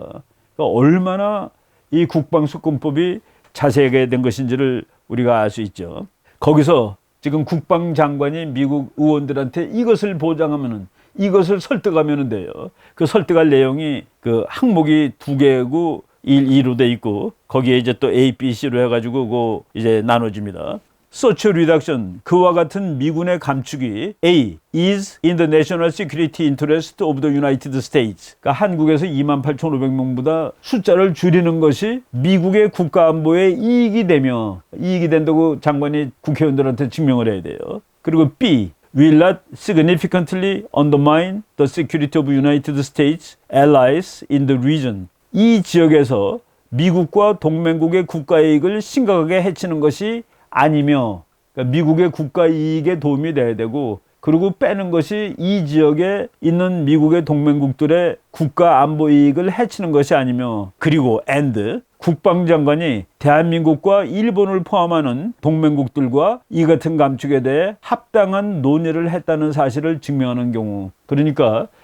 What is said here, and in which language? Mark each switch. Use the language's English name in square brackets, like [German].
[Korean] 그러니까 얼마나 이 국방수권법이 자세하게 된 것인지를 우리가 알 수 있죠. 거기서 지금 국방장관이 미국 의원들한테 이것을 보장하면은, 이것을 설득하면 돼요. 그 설득할 내용이 그 항목이 2개고 1로 돼 있고, 거기에 이제 또 A, B, C로 해가지고 그 이제 나눠집니다. [English] Such reduction, [Korean] 그와 같은 미군의 감축이 [English] A, is in the national security interest of the United States. [Korean] 그러니까 한국에서 28,500명보다 숫자를 줄이는 것이 미국의 국가안보에 이익이 되며, 이익이 된다고 장관이 국회의원들한테 증명을 해야 돼요. 그리고 [English] B, will not significantly undermine the security of United States allies in the region. [Korean] 이 지역에서 미국과 동맹국의 국가이익을 심각하게 해치는 것이 아니며, 그러니까 미국의 국가이익에 도움이 돼야 되고, 그리고 빼는 것이 이 지역에 있는 미국의 동맹국들의 국가안보이익을 해치는 것이 아니며, 그리고 and 국방장관이 대한민국과 일본을 포함하는 동맹국들과 이 같은 감축에 대해 합당한 논의를 했다는 사실을 증명하는 경우, 그러니까